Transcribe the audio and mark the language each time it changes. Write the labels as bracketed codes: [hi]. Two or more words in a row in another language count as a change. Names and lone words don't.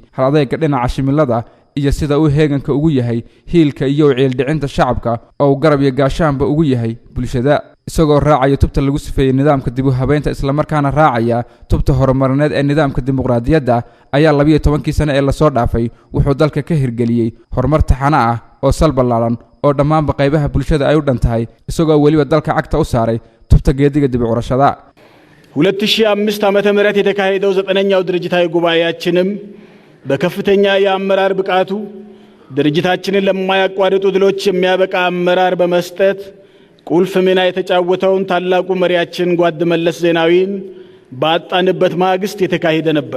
[so] hal adeega dhinaca shimilada iyo sida uu heeganka ugu yahay hiilka iyo ciildhicinta shacabka oo garab iyo gaashaanba ugu yahay bulshada isagoo raacaya tubta lagu sifeeyay nidaamka dib u habeynta isla markaana raacaya tubta horumarineed ee nidaamka dimuqraadiyadda ayaa 12 sano ee la soo dhaafay wuxuu dalka ka hirgeliyay horumar taxana ah oo salbalaalan oo dhammaanba qaybaha bulshada ay u dhantahay isagoo waliba dalka cagta u saaray tubta geediga dib u curashada [am] 2005 ዓመተ ምህረት የተካሄደው 9ኛው ድርጅታዊ ጉባኤያችንም በከፍተኛ የአመራር ብቃቱ ድርጅታችንን ለማያቋርጡ ድሎች የሚያበቃ አመራር በመስጠት ቁልፍ ሚና የተጫወተውን ታላቁ መሪያችን ጓድ መለስ ዜናዊን ባጣንበት ማግስት የተካሄደ ነበር።